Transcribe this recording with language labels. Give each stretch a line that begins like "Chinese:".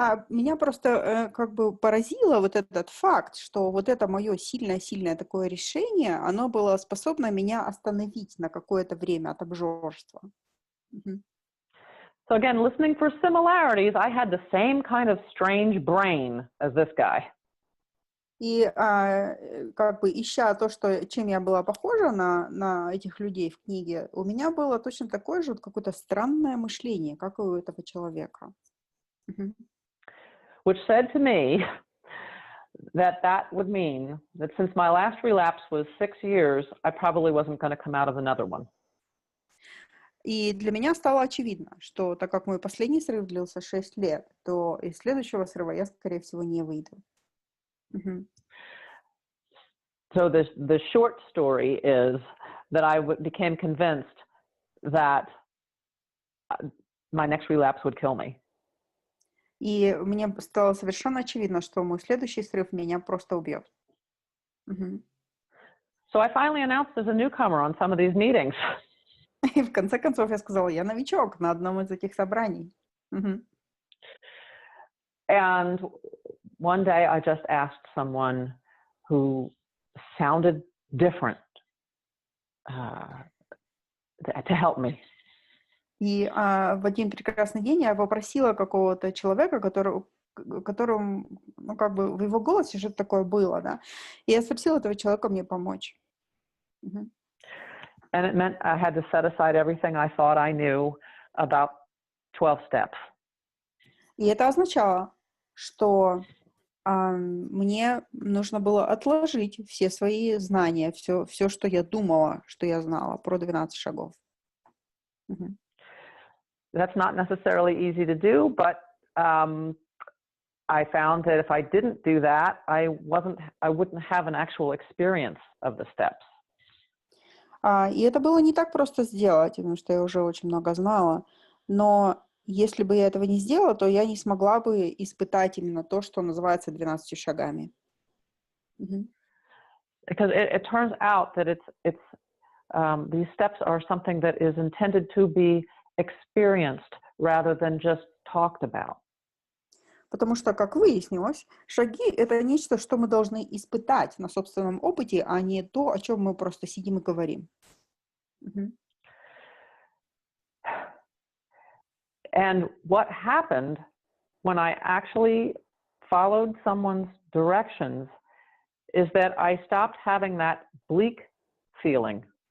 Russian: Меня просто как бы поразило вот этот факт, что вот это мое сильное-сильное такое решение, оно было способно меня остановить на какое-то время от обжорства. Мгм.
English: So again, listening for similarities, I had the same kind of strange brain as this guy.
Russian: И как бы ища то, чем я была похожа на этих людей в книге, у меня было точно такое же вот какое-то странное мышление, как и у этого человека. Мгм.
English: Which said to me that that would mean that since my last relapse was 6 years, I probably wasn't going to come out of another one.
Russian: И для меня стало очевидно, что так как мой последний срыв длился 6 лет, то из следующего срыва я, скорее всего, не выйду. Мгм.
English: So the short story is that I became convinced that my next relapse would kill me.
Russian: И мне стало совершенно очевидно, что мой следующий срыв меня просто убьет. Мгм.
English: So I finally announced as a newcomer on some of these meetings.
Russian: И в конце концов я сказала, я новичок на одном из этих собраний. Мгм.
English: And one day I just asked someone who sounded different to help me.
Russian: И в один прекрасный день я попросила какого-то человека, которому, ну, как бы в его голосе что-то такое было, да. И я спросила этого человека мне помочь. Мгм.
English: And it meant I had to set aside everything I thought I knew about 12 steps.
Russian: И это означало, что мне нужно было отложить все свои знания, все, что я думала, что я знала про 12 шагов. Мгм.
English: That's not necessarily easy to do, but I found that if I didn't do that, I wouldn't have an actual experience of the steps.
Russian: И это было не так просто сделать, потому что я уже очень много знала. Но если бы я этого не сделала, то я не смогла бы испытать именно то, что называется 12 шагами. Мгм.
English: Because it turns out that these steps are something that is intended to be experienced rather than just talked about.
Russian: Потому что, как выяснилось, шаги — это нечто, что мы должны испытать на собственном опыте, а не то, о чем мы просто сидим и говорим. Мгм.
English: And what happened when I actually followed someone's directions is that I stopped having that bleak feeling.